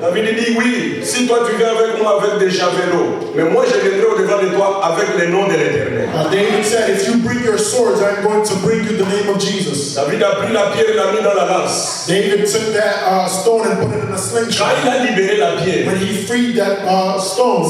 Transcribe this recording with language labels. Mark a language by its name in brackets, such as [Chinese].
[French] David dit oui, si toi tu viens avec moi avec des javelots, mais moi je viendrai au-devant de toi avec le nom de l'Éternel. [English] David said, if you bring your swords, I'm going to bring you the name of Jesus. [French] David a pris la pierre et l'a mis dans la lance. [English] David took that stone and put it in a slingshot. [French] Quand il a libéré la pierre, [English] when he freed that stone,